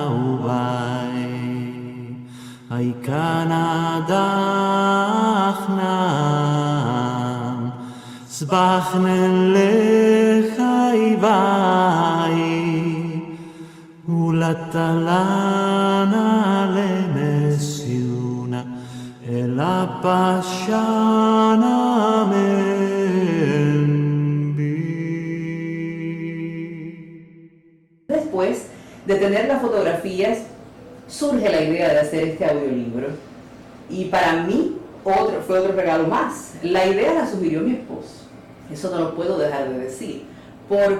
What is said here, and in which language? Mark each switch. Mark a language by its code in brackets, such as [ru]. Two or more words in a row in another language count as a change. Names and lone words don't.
[es] kaubai Aikana dachnan Zbachnen lechaibai Ulatalana lemesiuna Ela pashana menbi. Después de tener las fotografías, surge la idea de hacer este audiolibro. Y para mí fue otro regalo más. La idea la sugirió mi esposo. Eso no lo puedo dejar de decir.